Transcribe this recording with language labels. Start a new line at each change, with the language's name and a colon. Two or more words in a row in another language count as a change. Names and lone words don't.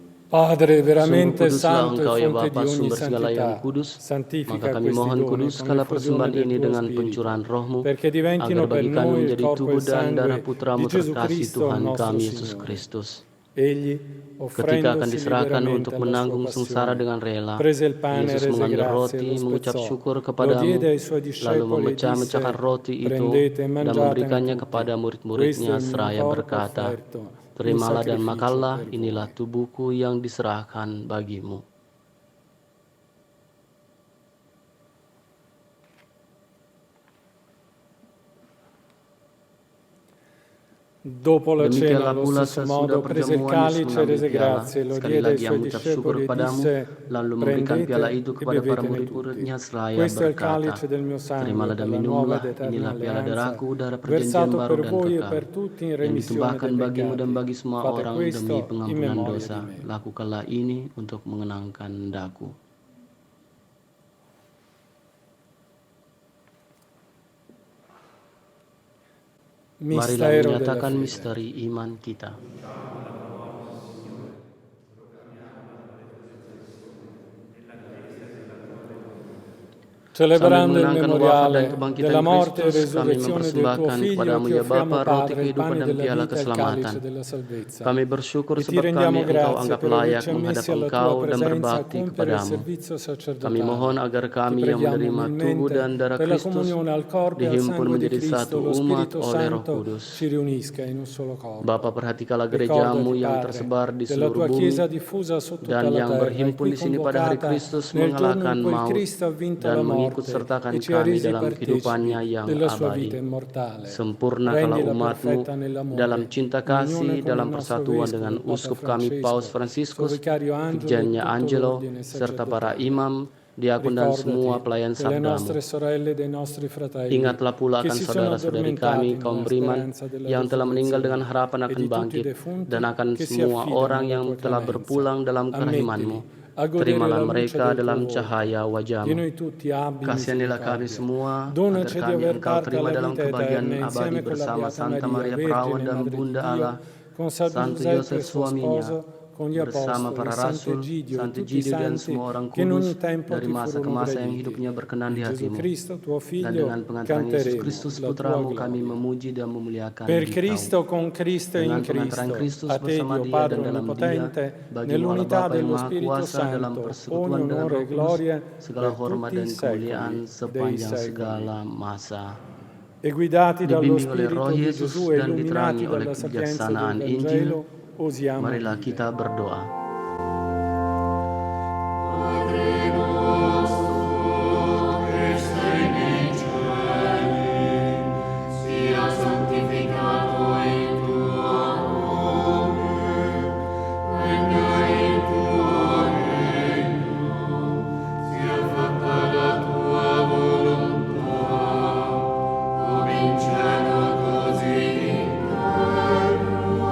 Italian: Padre, veramente
Indonesian: kuduslah
Italian: santo
Indonesian: Engkau
Italian: e
Indonesian: ya
Italian: fonte di
Indonesian: Bapa,
Italian: ogni
Indonesian: sumber segala yang
Italian: santità,
Indonesian: kudus. Maka
Italian: santifica
Indonesian: kami
Italian: questi
Indonesian: mohon
Italian: doni con
Indonesian: kuduskanlah
Italian: l'effusione
Indonesian: persembahan
Italian: del
Indonesian: ini
Italian: tuo
Indonesian: dengan
Italian: Spirito,
Indonesian: pencurahan rohmu,
Italian: perché diventino
Indonesian: agar
Italian: per
Indonesian: bagi kami
Italian: noi il
Indonesian: menjadi
Italian: corpo e
Indonesian: tubuh
Italian: il
Indonesian: dan darah
Italian: sangue
Indonesian: putramu
Italian: di Gesù
Indonesian: terkasih
Italian: Cristo,
Indonesian: Tuhan
Italian: nostro
Indonesian: kami Yesus
Italian: Signore.
Indonesian: Kristus.
Italian: Egli,
Indonesian: Ketika akan
Italian: offrendosi
Indonesian: diserahkan
Italian: liberamente
Indonesian: untuk
Italian: alla sua
Indonesian: menanggung sengsara
Italian: passione,
Indonesian: dengan rela,
Italian: prese il pane,
Indonesian: Yesus
Italian: rese
Indonesian: mengambil
Italian: grazie,
Indonesian: roti,
Italian: lo
Indonesian: mengucap
Italian: spezzò,
Indonesian: syukur
Italian: lo
Indonesian: kepadamu,
Italian: diede ai suoi
Indonesian: lalu
Italian: discepoli e disse:
Indonesian: memecah-mecahkan roti itu
Italian: prendete e
Indonesian: dan
Italian: mangiatene
Indonesian: memberikannya
Italian: tutti,
Indonesian: kepada
Italian: questo
Indonesian: murid-muridnya
Italian: è il mio
Indonesian: seraya
Italian: corpo
Indonesian: berkata,
Italian: offerto in
Indonesian: terimalah dan
Italian: sacrificio
Indonesian: makanlah,
Italian: per
Indonesian: inilah
Italian: voi.
Indonesian: tubuhku yang diserahkan bagimu.
Italian: Dopo la cena,
Indonesian: Demikianlah
Italian: allo
Indonesian: pula
Italian: stesso
Indonesian: sesudah
Italian: modo, prese il
Indonesian: perjamuan Yesus
Italian: calice,
Indonesian: mengambil
Italian: rese
Indonesian: piala,
Italian: grazie, lo
Indonesian: sekali
Italian: diede ai
Indonesian: lagi yang
Italian: suoi
Indonesian: mengucap syukur
Italian: discepoli e
Indonesian: kepadamu,
Italian: disse:
Indonesian: lalu memberikan piala
Italian: prendete
Indonesian: itu
Italian: e
Indonesian: kepada para
Italian: bevetene tutti.
Indonesian: murid-muridnya seraya
Italian: Questo è il
Indonesian: berkata,
Italian: calice del mio sangue
Indonesian: terimalah
Italian: per
Indonesian: dan
Italian: la nuova
Indonesian: minumlah,
Italian: ed eterna
Indonesian: inilah piala
Italian: alleanza,
Indonesian: darahku, darah perjanjian
Italian: versato
Indonesian: baru
Italian: per
Indonesian: dan
Italian: voi e
Indonesian: kekal,
Italian: per tutti in
Indonesian: yang
Italian: remissione
Indonesian: ditumpahkan
Italian: dei
Indonesian: bagimu dan
Italian: peccati.
Indonesian: bagi semua
Italian: Fate
Indonesian: orang
Italian: questo
Indonesian: demi
Italian: in
Indonesian: pengampunan
Italian: memoria di
Indonesian: dosa.
Italian: me.
Indonesian: Lakukanlah ini untuk mengenangkan daku. Marilah
Italian: Mistero della
Indonesian: menyatakan
Italian: fede.
Indonesian: misteri iman kita. Sambil
Italian: Celebrando il
Indonesian: mengenangkan wafat dan
Italian: memoriale
Indonesian: kebangkitan
Italian: della morte e
Indonesian: Kristus, kami
Italian: resurrezione del tuo
Indonesian: mempersembahkan
Italian: Figlio,
Indonesian: kepadamu
Italian: ti
Indonesian: ya
Italian: offriamo,
Indonesian: Bapa, roti
Italian: Padre, il
Indonesian: kehidupan
Italian: pane
Indonesian: dan
Italian: della
Indonesian: piala
Italian: vita e il
Indonesian: keselamatan.
Italian: calice della salvezza.
Indonesian: Kami bersyukur
Italian: E ti
Indonesian: sebab
Italian: rendiamo
Indonesian: kami Engkau
Italian: grazie
Indonesian: anggap
Italian: per
Indonesian: layak
Italian: averci
Indonesian: menghadap
Italian: ammessi alla tua
Indonesian: Engkau dan
Italian: presenza a
Indonesian: berbakti
Italian: compiere il
Indonesian: kepadamu.
Italian: servizio
Indonesian: Kami
Italian: sacerdotale.
Indonesian: mohon agar
Italian: Ti
Indonesian: kami yang
Italian: preghiamo
Indonesian: menerima tubuh
Italian: umilmente
Indonesian: dan darah
Italian: per la
Indonesian: Kristus
Italian: comunione al corpo e al
Indonesian: dihimpun
Italian: sangue di
Indonesian: menjadi
Italian: Cristo,
Indonesian: satu
Italian: lo
Indonesian: umat
Italian: Spirito
Indonesian: oleh Roh
Italian: Santo
Indonesian: Kudus.
Italian: ci riunisca in un solo corpo.
Indonesian: Bapa, perhatikanlah
Italian: Ricordati,
Indonesian: gerejamu yang
Italian: Padre,
Indonesian: tersebar di
Italian: della
Indonesian: seluruh
Italian: tua
Indonesian: bumi
Italian: Chiesa diffusa su tutta
Indonesian: dan
Italian: la
Indonesian: yang
Italian: terra e
Indonesian: berhimpun
Italian: qui
Indonesian: di sini pada hari
Italian: convocata
Indonesian: Kristus
Italian: nel giorno
Indonesian: mengalahkan
Italian: in cui
Indonesian: maut
Italian: Cristo ha vinto
Indonesian: dan
Italian: la
Indonesian: mengikut
Italian: morte
Indonesian: sertakan
Italian: e ci ha
Indonesian: kami
Italian: resi
Indonesian: dalam kehidupannya
Italian: partecipi
Indonesian: yang
Italian: della sua vita
Indonesian: abadi.
Italian: immortale.
Indonesian: Sempurnakanlah
Italian: Rendila
Indonesian: umatmu
Italian: perfetta nell'amore,
Indonesian: dalam cinta
Italian: in unione
Indonesian: kasih,
Italian: con
Indonesian: dalam
Italian: il nostro
Indonesian: persatuan
Italian: Vescovo,
Indonesian: dengan
Italian: Papa
Indonesian: uskup kami Paus
Italian: Francesco, suo
Indonesian: Fransiskus,
Italian: vicario Angelo e
Indonesian: Vijannya
Italian: tutto
Indonesian: Angelo,
Italian: l'ordine
Indonesian: serta para
Italian: sacerdotale.
Indonesian: imam, diakon dan semua
Italian: Ricordati
Indonesian: pelayan
Italian: delle
Indonesian: sabdamu.
Italian: nostre sorelle e dei nostri fratelli
Indonesian: Ingatlah pula
Italian: che
Indonesian: akan
Italian: si sono
Indonesian: saudara-saudari
Italian: addormentati
Indonesian: kami, kaum
Italian: nella
Indonesian: beriman,
Italian: speranza della
Indonesian: yang telah meninggal dengan
Italian: resurrezione
Indonesian: harapan
Italian: e
Indonesian: akan
Italian: di tutti i
Indonesian: bangkit,
Italian: defunti
Indonesian: dan akan
Italian: che si
Indonesian: semua
Italian: affidano
Indonesian: orang
Italian: alla
Indonesian: yang
Italian: tua
Indonesian: telah
Italian: clemenza.
Indonesian: berpulang dalam kerahimanmu.
Italian: Ammettili a godere
Indonesian: Terimalah
Italian: la luce
Indonesian: mereka
Italian: del tuo
Indonesian: dalam
Italian: volto.
Indonesian: cahaya
Italian: Di
Indonesian: wajahmu.
Italian: noi tutti abbi
Indonesian: Kasihanilah kami
Italian: misericordia.
Indonesian: semua, agar
Italian: Donaci di
Indonesian: kami
Italian: aver
Indonesian: Engkau
Italian: parte
Indonesian: terima
Italian: alla
Indonesian: dalam
Italian: vita
Indonesian: kebahagiaan
Italian: eterna
Indonesian: abadi
Italian: insieme con la
Indonesian: bersama
Italian: Beata
Indonesian: Santa
Italian: Maria,
Indonesian: Maria Perawan
Italian: Vergine
Indonesian: dan
Italian: Madre di
Indonesian: Bunda
Italian: Dio,
Indonesian: Allah,
Italian: con San
Indonesian: Santo
Italian: Giuseppe
Indonesian: Yosef
Italian: suo
Indonesian: suaminya,
Italian: sposo, con gli
Indonesian: bersama
Italian: apostoli,
Indonesian: para
Italian: Sant'Egidio
Indonesian: rasul,
Italian: e tutti i
Indonesian: Sant'Egidio dan
Italian: santi
Indonesian: semua orang
Italian: che in ogni
Indonesian: kudus
Italian: tempo
Indonesian: dari
Italian: ti
Indonesian: masa ke
Italian: furono
Indonesian: masa yang
Italian: graditi.
Indonesian: hidupnya berkenan di
Italian: In Gesù
Indonesian: hatimu.
Italian: Cristo, tuo
Indonesian: Dan
Italian: Figlio,
Indonesian: dengan pengantaran Yesus
Italian: canteremo
Indonesian: Kristus
Italian: la tua
Indonesian: Putramu kami
Italian: gloria.
Indonesian: memuji dan memuliakan
Italian: Per
Indonesian: Dikau.
Italian: Cristo, con Cristo e in
Indonesian: Dengan pengantaran
Italian: Cristo,
Indonesian: Kristus
Italian: a te
Indonesian: bersama
Italian: Dio
Indonesian: Dia
Italian: Padre
Indonesian: dan dalam Dia,
Italian: Onnipotente,
Indonesian: bagimu Allah
Italian: nell'unità
Indonesian: Bapa yang
Italian: dello
Indonesian: Maha
Italian: Spirito
Indonesian: Kuasa dalam
Italian: Santo, ogni
Indonesian: persekutuan dan
Italian: onore
Indonesian: Roh
Italian: e
Indonesian: Kudus,
Italian: gloria
Indonesian: segala
Italian: per
Indonesian: hormat
Italian: tutti
Indonesian: dan
Italian: i
Indonesian: kemuliaan
Italian: secoli dei
Indonesian: sepanjang
Italian: secoli.
Indonesian: segala masa.
Italian: E guidati dallo
Indonesian: Dibimbing oleh Roh
Italian: Spirito di
Indonesian: Yesus
Italian: Gesù e
Indonesian: dan
Italian: illuminati
Indonesian: diterangi oleh
Italian: dalla sapienza del
Indonesian: kebijaksanaan Injil,
Italian: Vangelo, osiamo
Indonesian: marilah
Italian: dire.
Indonesian: kita berdoa.
Italian: Padre nostro, che sei nei cieli, sia santificato il tuo nome, venga il tuo regno, sia fatta la tua volontà, come in cielo così in terra.